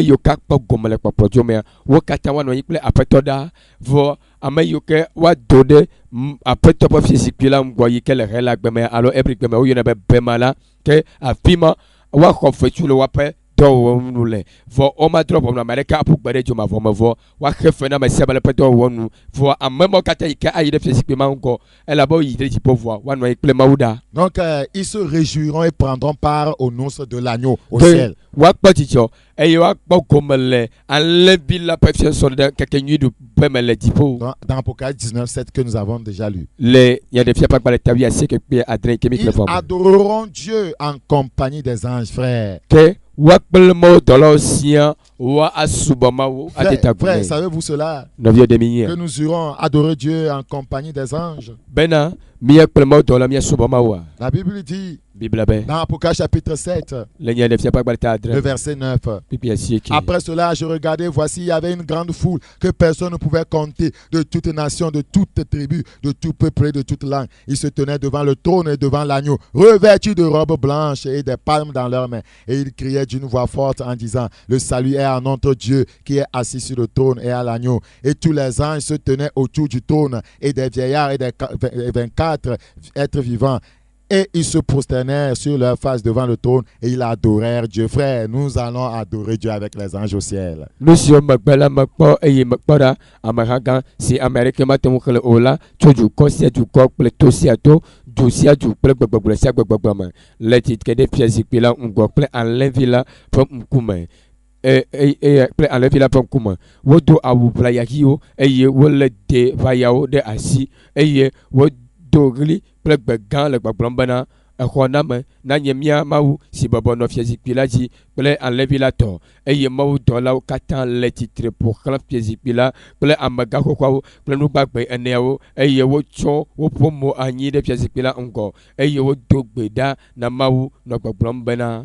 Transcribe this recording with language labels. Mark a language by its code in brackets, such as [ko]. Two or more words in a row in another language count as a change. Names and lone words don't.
[ee] yiwo ke akpɔ gɔme le kpɔkplɔdzo mea wo katã woanɔ anyi kple aƒetɔ ɖaa vɔ ame yiwo ke woado ɖe aƒetɔ ƒe fiazikpui la ŋgɔ yi ke le he la gbeme alo ebri gbeme woyɔnɛ be bema la ke afi ma woaxɔ fetu le woaƒe dɔwɔwɔ nu le vɔ womadrɔ ʋɔnu ame aɖeke aƒu gbe ɖe dzomavɔ me vɔ woaxe fe na ame sia ame le ƒe dɔwɔwɔ nu vɔ ame mawo katã yi ke ayi ɖe fiazikpui ma ŋgɔ elabe woyi ɖe dziƒo vɔa woanɔ anyi kple mawu ɖa. [fr] Donc, ils se réjouiront et prendront part aux noces de l'agneau au ciel. [ee] woakpɔ dzidzɔ eye woakpɔ gome le alẽvi la ƒe fiasɔ ɖe keke nyui ɖuƒe me le dziƒo. [fr] Dans Apocalypse 19, 7 que nous avons déjà lu. [ee] le nyaɖefia ƒe agbalẽ tawi asieke kpe adre yi ke mi [fr] Ils [ee] xlẽ fɔ me. [fr] adoreront Dieu en compagnie des anges, frères. [ee] ke woakple mawo dɔlawo sia wa asubɔ mawo ade [fr] Frères, [ee] tagbɔ [fr] savez-vous cela? [ee] nɔviwo ɖe mi [fr] Que [ee] nyia [fr] nous irons adorer Dieu en compagnie des anges. [ee] bena míakple mawo dɔla míasubɔ mawoa. [fr] La Bible dit [ee] bibla be [fr] dans Apocalypse chapitre 7, [ee] le nyaɖefia ƒe agbalẽ ta le adre [fr] verset 9. [ee] kpikpi asieke. [fr] Après cela, je regardais, voici, il y avait une grande foule que personne ne pouvait compter, de toute nation, de toute tribu, de tout peuple et de toute langue. Ils se tenaient devant le trône et devant l'agneau, revêtus de robes blanches et des palmes dans leurs mains. Et ils criaient d'une voix forte en disant, le salut est à notre Dieu qui est assis sur le trône et à l'agneau. Et tous les anges se tenaient autour du trône et des vieillards et des 24 êtres vivants. Et ils se prosternèrent sur leur face devant le trône et ils adorèrent Dieu. Frère, nous allons adorer Dieu avec les anges au ciel. [ee] nu siwo megbe la mekpɔ eye mekpɔ ɖa ameha gã si ame aɖeke mate ŋu xlẽ o la tso dukɔ sia dukɔ kple to sia to du sia du kple gbegbegble sia gbegbegbe me le tsitre ɖe fiazikpui la ŋgɔ kple alẽvi la ƒe ŋkume. Kple alẽvi la ƒe ŋkume wodo awu ʋlayahiwo eye wolé de ʋayawo ɖe asi eye wodo ɣli kple gbe gã le gbɔgblɔm bena exɔ na me nanye mía mawu si bɔbɔ nɔ fiazikpui la dzi kple alẽvi la tɔ eye mawu dɔlawo katã le tsitre ƒo xlã fiazikpui la kple amegã xoxoawo kple nugbagbe eneawo eye wotsɔ woƒo mo anyi ɖe fiazikpui la ŋgɔ eye wodo gbe ɖa na mawu nɔ gbɔgblɔm bena.